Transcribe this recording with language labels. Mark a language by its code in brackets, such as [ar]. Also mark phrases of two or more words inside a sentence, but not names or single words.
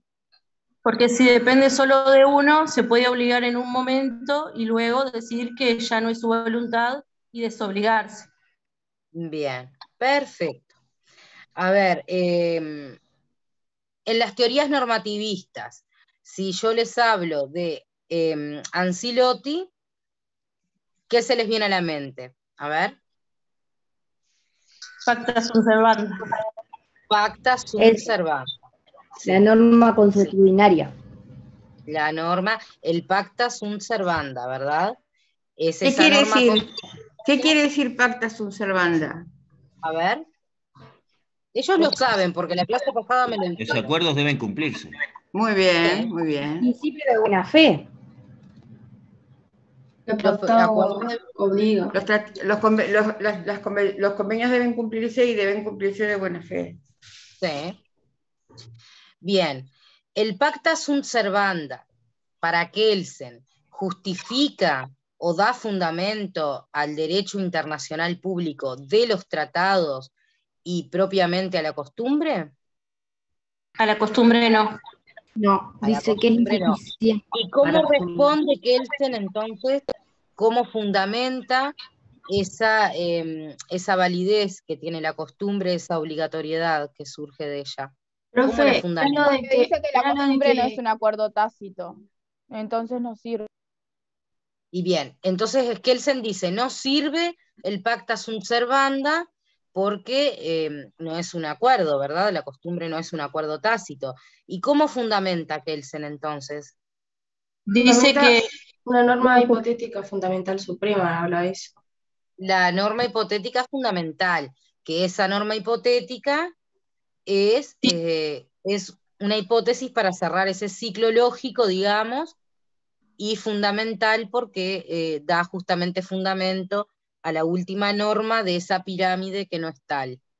[es] Porque si depende solo de uno, se puede obligar en un momento y luego decir que ya no es su voluntad y desobligarse. Bien, perfecto. A ver, en las teorías normativistas, si yo les hablo de Ancilotti, ¿qué se les viene a la mente? A ver. [la] Pacta sunt servanda. Pacta sunt servanda. [es] La norma consuetudinaria. La norma, el [la] pacta sunt servanda, [es] ¿verdad? Es ¿Qué quiere decir? ¿Qué quiere decir [la] pacta sunt servanda? [es] A ver. Ellos lo saben, porque la clase pasada me lo Los dijeron. acuerdos deben cumplirse. Muy bien, muy bien. Principio de buena fe. Obliga. Los convenios deben cumplirse y deben cumplirse de buena fe. Sí. Bien. El [la] pacta sunt servanda [es] para Kelsen justifica o da fundamento al derecho internacional público de los tratados y propiamente a la costumbre. A la costumbre no. No, dice que es insuficiente. ¿Y cómo responde Kelsen entonces? ¿Cómo fundamenta esa validez que tiene la costumbre, esa obligatoriedad que surge de ella? ¿Cómo la fundamenta? Dice que la costumbre no es un acuerdo tácito, entonces no sirve. Y bien, entonces Kelsen dice, no sirve el [la] pacta sunt servanda [es] porque no es un acuerdo, ¿verdad? La costumbre no es un acuerdo tácito. ¿Y cómo fundamenta Kelsen entonces? Dice que una norma hipotética fundamental suprema habla de eso. La norma hipotética fundamental, que esa norma hipotética es una hipótesis para cerrar ese ciclo lógico, digamos, y fundamental porque da justamente fundamento a la última norma de esa pirámide que no es tal.